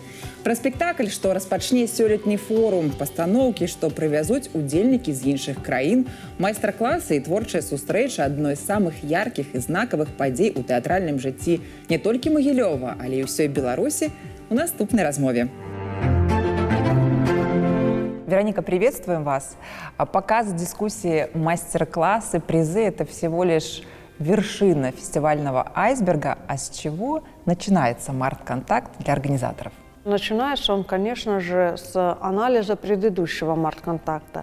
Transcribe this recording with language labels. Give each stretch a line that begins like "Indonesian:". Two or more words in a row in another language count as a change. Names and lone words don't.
Belarusian: Пра спектакль, што распачне сёлетні форум, пастаноўкі, што прывязуць удзельнікі з іншых краін, майстар-класы і творчая сустрэча адной з самых яркіх і знакавых падзей у тэатральным жыцці не толькі Магілёва, але і ўсёй Беларусі у наступнай размове.
Russian: Вероника, приветствуем вас. Показ, дискуссии, мастер-классы, призы – это всего лишь вершина фестивального айсберга. А с чего начинается «Март-Контакт» для организаторов? Начинается он, конечно же, с анализа предыдущего «Март-Контакта».